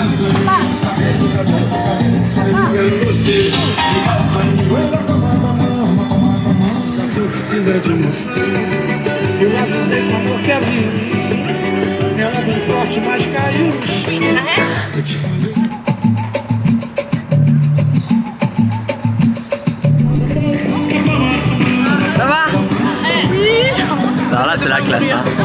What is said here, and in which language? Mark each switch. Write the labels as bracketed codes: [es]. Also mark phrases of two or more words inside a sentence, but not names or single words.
[pt] Precisa de você. Eu avisei com amor que havia. Ela bem forte, mas caiu no chão. [fr] Ça va? Non, là c'est la classe. Hein.